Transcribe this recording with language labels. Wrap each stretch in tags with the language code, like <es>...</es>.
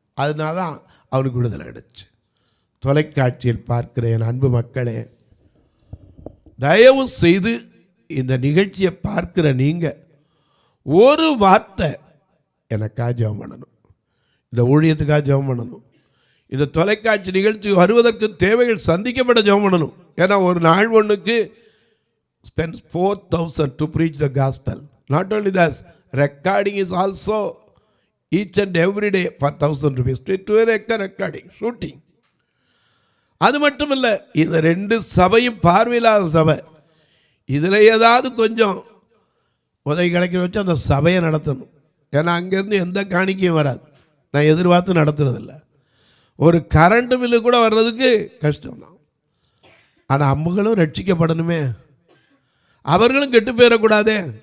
<ta>அதனால தான் அவனுக்கு விடுதலை கிடைச்சு. தொலைக்காட்சியில் பார்க்கிற என் அன்பு மக்களே, தயவு செய்து இந்த நிகழ்ச்சியை பார்க்கிற நீங்கள் ஒரு வார்த்தை எனக்காக ஜெபம் பண்ணணும். இந்த ஊழியத்துக்காக ஜெபம் பண்ணணும். இந்த தொலைக்காட்சி நிகழ்ச்சி வருவதற்கு தேவைகள் சந்திக்கப்பட ஜெபம் பண்ணணும். ஏன்னா ஒரு நாள் ஒன்றுக்கு</ta> <en>spends 4,000 to preach the gospel. Not only that, recording is also each and every day for 1,000 rupees. To recording, shooting.</en> <ta>அது மட்டும் இல்லை, இந்த 2 சபையும் பார்வையில்லாத சபை. இதில் ஏதாவது கொஞ்சம் உதவி கிடைக்கிற வச்சு அந்த சபையை நடத்தணும். ஏன்னா அங்கேருந்து எந்த காணிக்கையும் வராது. நான் எதிர்பார்த்து நடத்துறதில்லை. ஒரு கரண்ட் பில்லு கூட வர்றதுக்கு கஷ்டம்தான். ஆனால் அம்முகளும் ரட்சிக்கப்படணுமே, அவர்களும் கெட்டு போயிடக்கூடாதே.</ta>